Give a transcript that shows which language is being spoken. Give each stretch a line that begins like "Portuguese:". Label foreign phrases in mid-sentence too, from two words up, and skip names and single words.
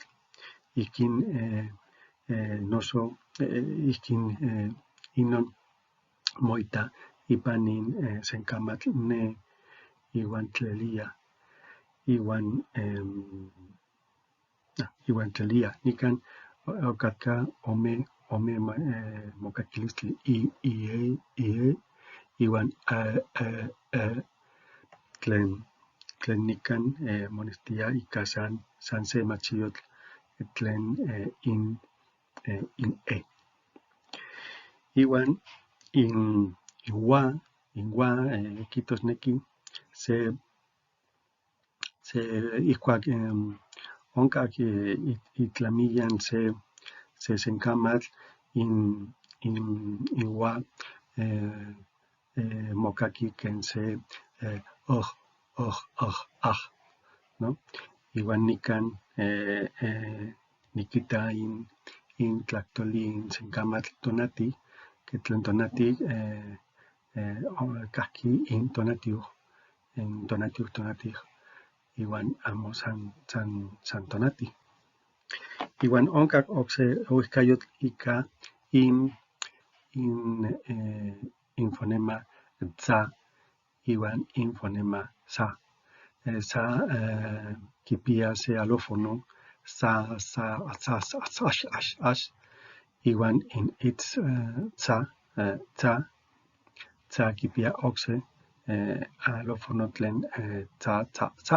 Eastern Huasteca Nahuatl: Ihkin noso ihkin inon moita ipan nin senkamatl ne iwan tlelia iwan tlelia. Nikan okatka ome mokakilistli IE iwan tlen nikan monestia ika san se machiyotl tlen in E. Iwan in wa kijtosneki ihkuak onkak itlamiyan se senkamatl inua mokaki ken se ¿no? Iuan nikan nikita in tlahtoli in senkamatl tonati, que tlen tonati kahki in tonatiuh, iuan amo san tonati. Iuan onkak okse oihkayotl ika infonema tza iuan infonema sa. Sa kipia se alófono sa, ash, iuan in itz tza kipia okse alófono tlen tza.